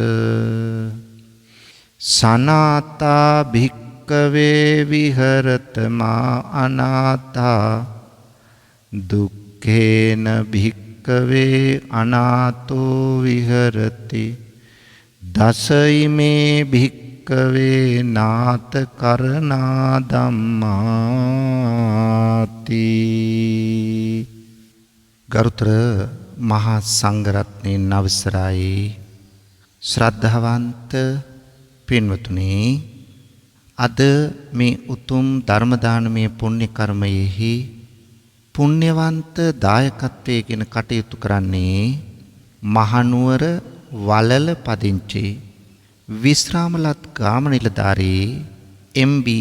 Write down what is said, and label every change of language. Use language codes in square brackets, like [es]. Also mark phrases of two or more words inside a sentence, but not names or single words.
[pi] සනාතා භික්කවේ විහෙරතමා අනාතා දුක්ඛේන භික්කවේ අනාතෝ විහෙරති දසයිමේ භික්කවේ නාත කරණා ධම්මාති. [si] ගරුතර මහා සංඝරත්නයන් අවසරයි ශ්‍රද්ධාවන්ත පින්වතුනි අද මේ උතුම් ධර්ම දානමය පුණ්‍ය කර්මයෙහි පුණ්‍යවන්ත දායකත්වයෙන් කටයුතු කරන්නේ මහනුවර වලල පදිංචි විශ්‍රාමලත් ගාම නිලධාරී එම්.බී.